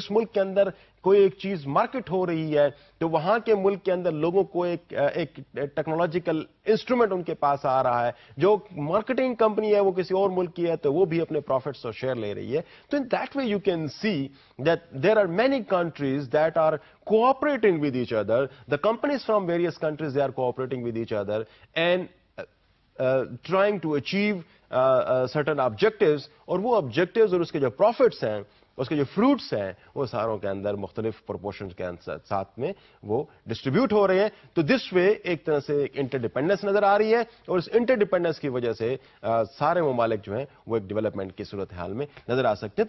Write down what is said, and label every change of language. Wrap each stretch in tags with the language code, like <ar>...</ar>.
<ur>جس ملک کے اندر کوئی ایک چیز مارکیٹ ہو رہی ہے تو وہاں کے ملک کے اندر لوگوں کو ایک ٹیکنالوجیکل انسٹرومنٹ ان کے پاس آ رہا ہے. جو مارکیٹنگ کمپنی ہے وہ کسی اور ملک کی ہے تو وہ بھی اپنے پروفٹس اور شیئر لے رہی ہے.</ur> <en>تو in that way you can see that there are many countries that are cooperating with each other. The companies from various countries, they are cooperating with each other and trying to achieve certain objectives.</en> <ur>اور وہ objectives اور اس کے جو profits ہیں، اس کے جو fruits ہیں، وہ ساروں کے اندر مختلف proportions کے ساتھ میں وہ distribute ہو رہے ہیں. تو</ur> <en>this way</en> <ur>ایک طرح سے ایک interdependence نظر آ رہی ہے، اور اس interdependence کی وجہ سے سارے ممالک جو ہیں وہ ایک ڈیولپمنٹ کی صورتحال میں نظر آ سکتے ہیں.</ur>